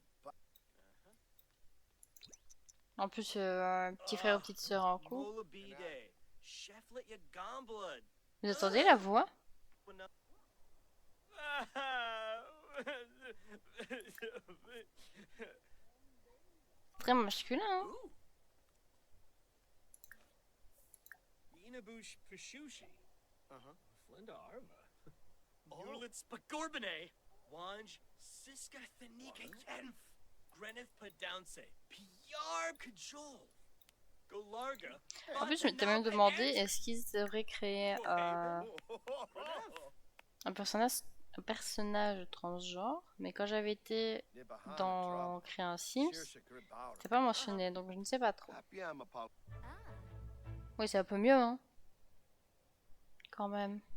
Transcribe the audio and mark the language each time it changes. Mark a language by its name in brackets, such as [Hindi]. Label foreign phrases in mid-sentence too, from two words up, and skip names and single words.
[French] En plus, un petit frère ou petite sœur en cours. Vous entendez la voix? Très masculin, hein. Inabush Pishushi. Flinda Arma. Yurlitz Pagorbane. Wanj Siska Thanika Yenf. Greneth Padounce. Piyarb Kajol. Golarga. En plus, je m'étais même demandé est-ce qu'ils devraient créer un personnage transgenre, mais quand j'avais été dans créer un Sims, c'était pas mentionné, donc je ne sais pas trop. Oui, c'est un peu mieux, hein, quand même.